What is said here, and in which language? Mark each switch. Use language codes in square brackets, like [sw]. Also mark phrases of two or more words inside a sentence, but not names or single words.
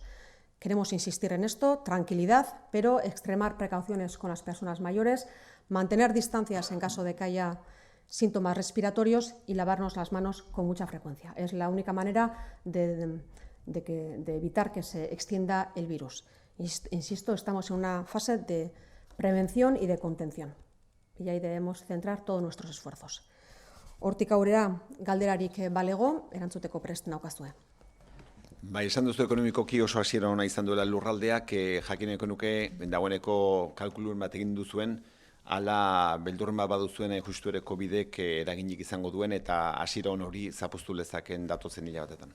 [es] Queremos insistir en esto, tranquilidad, pero extremar precauciones con las personas mayores, mantener distancias en caso de que haya síntomas respiratorios y lavarnos las manos con mucha frecuencia. Es la única manera de evitar que se extienda el virus. Insisto, estamos en una fase de prevención y de contención. Y ahí debemos centrar todos nuestros esfuerzos. [eu] Hortik aurrera galderarik balego, erantzuteko prest naukazue. Esan duzu ekonomikoki oso hasiera ona izan duela lurraldeak, jakineko nuke dagoeneko kalkuluen bat egin duzuen, ala beldurren bat baduzuen justu ere COVID-ek eraginik izango duen eta hasiera on hori zapuztu lezaken datozen hilabetetan.